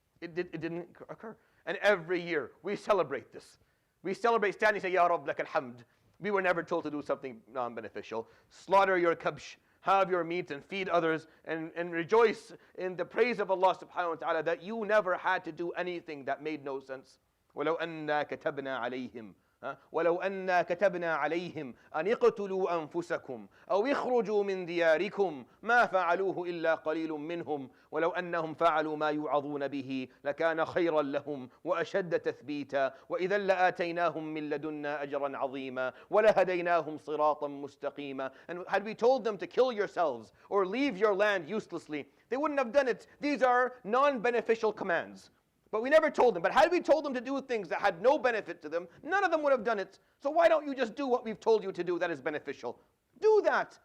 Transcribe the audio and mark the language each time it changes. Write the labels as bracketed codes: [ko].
[en] It didn't occur. And every year we celebrate this. We celebrate standing and say, [ar] Ya Rabb, lak alhamd. [en] We were never told to do something non-beneficial. Slaughter your kabsh, have your meat and feed others and rejoice in the praise of Allah subhanahu wa ta'ala that you never had to do anything that made no sense. [ar] وَلَوْ أَنَّا كَتَبْنَا عَلَيْهِمْ ولو أنا كتبنا عليهم أن اقتلوا أنفسكم أو اخرجوا من دياركم ما فعلوه إلا قليل منهم ولو أنهم فعلوا ما يوعظون به لكان خيرا لهم وأشد تثبيتا وإذا لآتيناهم من لدنا أجرا عظيما ولهديناهم صراطا مستقيما. [en] And had we told them to kill yourselves or leave your land uselessly, they wouldn't have done it. These are non-beneficial commands. But we never told them. But had we told them to do things that had no benefit to them, none of them would have done it. So why don't you just do what we've told you to do that is beneficial? Do that.